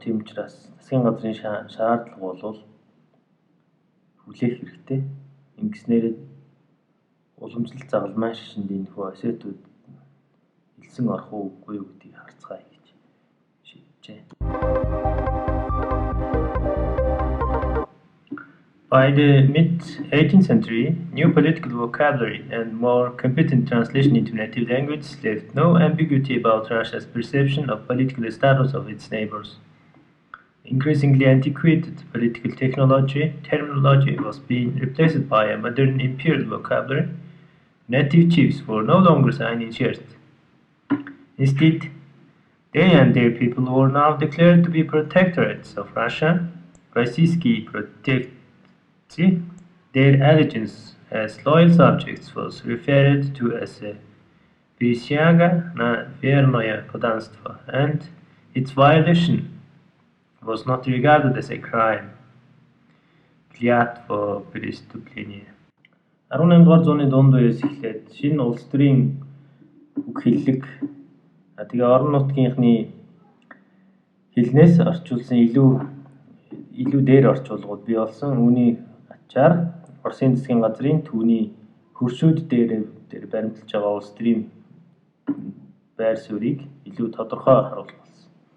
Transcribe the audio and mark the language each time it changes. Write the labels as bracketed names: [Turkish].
[Mongolian] Тийм учраас засгийн газрын шаардлага бол хүлээх хэрэгтэй. Ингэснээр уламжлалт загалмай шашинд энэхүү Осетууд хэлсэн орох үгүй юу гэдгийг харцгаая гэж шийджээ. [English] By the mid-18th century, new political vocabulary and more competent translation into native language left no ambiguity about Russia's perception of political status of its neighbors. Increasingly antiquated political terminology was being replaced by a modern imperial vocabulary. Native chiefs were no longer signed in Shert. Instead, they and their people were now declared to be protectorates of Russia, Rossiyskiy Protectorate. Their allegiance as loyal subjects was referred to as a [Russian] присяга на верное подданство, [English] and its violation was not regarded as a crime. [Russian] Клятва преступление. [Mongolian] 18-р зууны дунд үеэс эхлээд шинэ улс төрийн үг хэллэг тэгээ орон нутгийнхны хэлнээс орчуулсан илүү дээр орчуулгууд бий болсон. Үүний ачаар Оросын засгийн газрын түүний хөршүүд дээр баримталж байгаа улс төрийн байр суурийг илүү тодорхой харуулах болсон.